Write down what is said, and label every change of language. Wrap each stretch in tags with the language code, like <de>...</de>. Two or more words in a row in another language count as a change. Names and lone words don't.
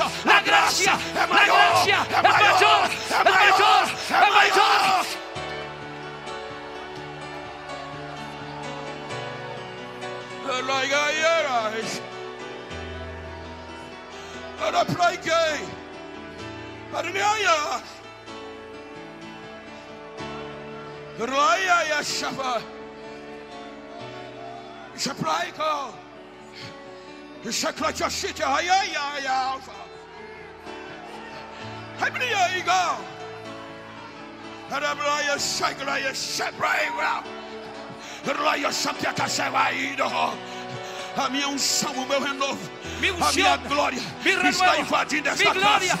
<pt>A graça é maior, é maior, é maior, é maior. Para preguei. Arneia. Raya Shaba. Shapraiko. Shaklachashita Hayaya Alpha.</pt> <en>Hebrew go. Harabraya Shakraya Shapraiko. Raya Shapiaka Shavaido.</en> <pt>A minha unção, o meu renovo, a minha glória está invadindo esta casa.</pt>